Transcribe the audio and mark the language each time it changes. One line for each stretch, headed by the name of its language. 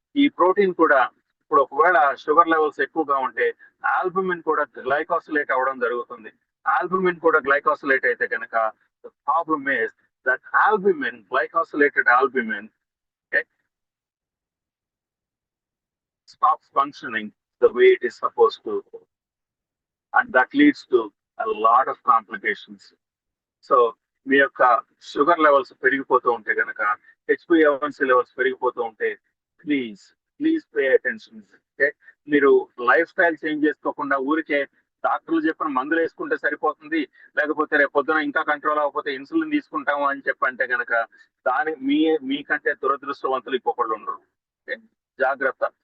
Telugu: ఈ ప్రోటీన్ కూడా ఇప్పుడు ఒకవేళ షుగర్ లెవెల్స్ ఎక్కువగా ఉంటే ఆల్బుమిన్ కూడా గ్లైకోసిలేట్ అవడం జరుగుతుంది. ఆల్బుమిన్ కూడా గ్లైకోసిలేట్ అయితే కనుక
English: Problem is that albumin, glycosylated albumin stops functioning the way it is supposed to, and that leads to a lot of complications.
Telugu: So మీ యొక్క షుగర్ లెవెల్స్ పెరిగిపోతూ ఉంటే కనుక, HbA1c లెవెల్స్ పెరిగిపోతూ ఉంటే
English: Please pay attention.
Telugu: మీరు లైఫ్ స్టైల్ చేంజ్ చేసుకోకుండా ఊరికే డాక్టర్లు చెప్పిన మందులు వేసుకుంటే సరిపోతుంది, లేకపోతే రేపు పొద్దున ఇంకా కంట్రోల్ అవ్వకపోతే ఇన్సులిన్ తీసుకుంటాము అని చెప్పంటే కనుక మీకంటే దురదృష్టవంతులు ఇంకొకళ్ళు ఉండరు. జాగ్రత్త.